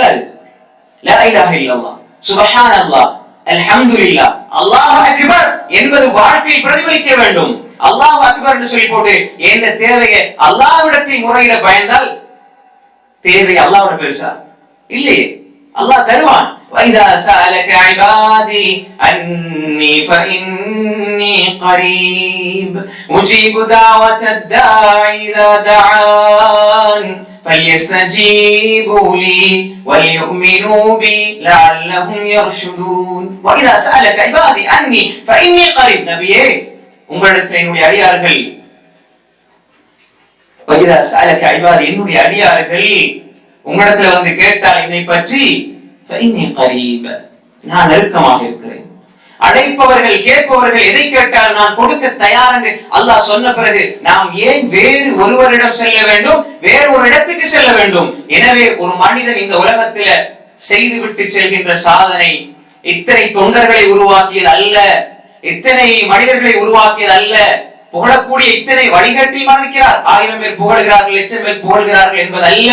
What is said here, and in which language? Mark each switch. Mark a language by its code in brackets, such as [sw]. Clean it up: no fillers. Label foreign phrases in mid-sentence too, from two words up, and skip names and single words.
[ta] அது [ar] لا إله إلا الله، سبحان الله، الحمد لله، الله أكبر [ta] என்பது வாழ்க்கையில் பிரதிபலிக்க வேண்டும். [ar] الله أكبر [ta] என்று சொல்லி போட்டு எந்த தேவையை அல்லாஹ்விடத்தில் முறையில பயந்தால் தேவை அல்லாஹ்வோட பெருசா இல்லையே, அல்லாஹ் தருவான். [ar] وَإِذَا سَأَلَكَ عِبَادِي أَنِّي فَإِنِّي قَرِيبٌ أُجِيبُ دَعْوَةَ الدَّاعِ إِذَا دَعَانِ فَلْيَسْتَجِيبُوا لِي وَلْيُؤْمِنُوا بِي لَعَلَّهُمْ يَرْشُدُونَ. وَإِذَا سَأَلَكَ عِبَادِي أَنِّي فَإِنِّي قَرِيبٌ. [ta] நபியே, உங்களிடத்தில் என்னுடைய அடியார்கள், [ar] وَإِذَا سَأَلَكَ عِبَادِي [ta] என்னுடைய அடியார்கள் உங்களிடத்தில் வந்து கேட்டால் என்னை பற்றி, [ar] فإني قريب [ta] நான் நெருக்கமாக இருக்கிறேன். அழைப்பவர்கள், கேட்பவர்கள் எதை கேட்டால் நான் கொடுக்க தயார் என்று அல்லாஹ் சொன்ன பிறகு நாம் ஏன் வேறு ஒருவரிடம் செல்ல வேண்டும், வேறு ஒரு இடத்துக்கு செல்ல வேண்டும்? எனவே ஒரு மனிதன் இந்த உலகத்தில செய்துவிட்டு செல்கின்ற சாதனை இத்தனை தொண்டர்களை உருவாக்கியது அல்ல, இத்தனை மனிதர்களை உருவாக்கியது அல்ல, புகழக்கூடிய இத்தனை வழிகாட்டில் மரணிக்கிறார், 1000 பேர் புகழ்கிறார்கள், 1,00,000 பேர் புகழ்கிறார்கள் என்பது அல்ல.